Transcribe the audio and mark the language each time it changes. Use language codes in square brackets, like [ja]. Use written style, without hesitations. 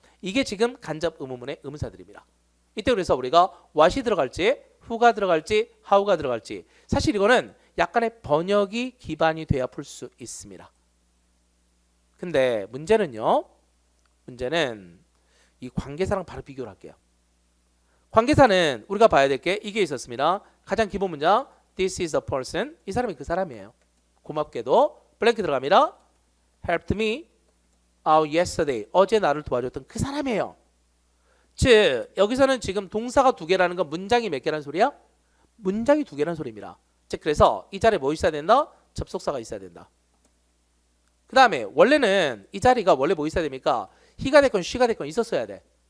[ko] 이게 지금 간접 의문문의 의문사들입니다. 이때 그래서 우리가 what이 들어갈지, who가 들어갈지, how가 들어갈지 사실 이거는 약간의 번역이 기반이 돼야 풀 수 있습니다. 근데 문제는요. 문제는 이 관계사랑 바로 비교를 할게요. 관계사는 우리가 봐야 될 게 이게 있었습니다. 가장 기본 문장 [en] This is a person. [ko] 이 사람이 그 사람이에요. 고맙게도 블랭크 들어갑니다. [en] Helped me out yesterday. [ko] 어제 나를 도와줬던 그 사람이에요. 즉 여기서는 지금 동사가 2개라는 건 문장이 몇 개라는 소리야? 문장이 2개라는 소리입니다. 즉 그래서 이 자리에 뭐 있어야 된다? 접속사가 있어야 된다. 그 다음에 원래는 이 자리가 원래 뭐 있어야 됩니까? he가 됐건 she가 됐건 있었어야 돼.